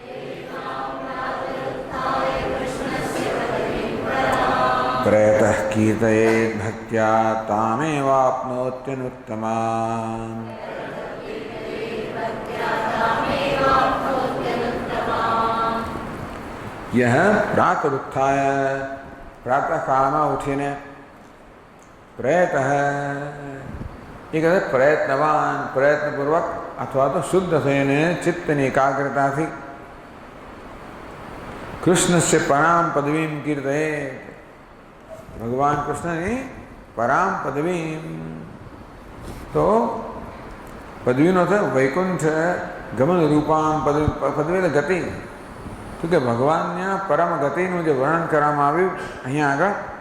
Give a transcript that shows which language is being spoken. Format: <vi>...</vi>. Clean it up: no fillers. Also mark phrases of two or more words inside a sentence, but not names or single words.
<sa>प्रयतः कीर्तयेत् भक्त्या तामेवाप्नोत्यनुत्तमाम्.</sa> <gu>એ પ્રાતરુત્થાય પ્રાતઃ કાળમાં ઉઠીને પ્રયતઃ એ કહે પ્રયત્નવાન, પ્રયત્નપૂર્વક અથવા તો શુદ્ધ થઈને ચિત્તની એકાગ્રતાથી</gu> <sa>कृष्णस्य परां पदवीं कीर्तये,</sa> <gu>ભગવાન કૃષ્ણની</gu> <sa>परां पदवीं,</sa> <gu>તો પદવીનો થયો વૈકુંઠ ગમન રૂપામ પદવી ગતિ, તો કે ભગવાનના પરમ ગતિનું જે વર્ણન કરવામાં આવ્યું અહીંયા આગળ,</gu>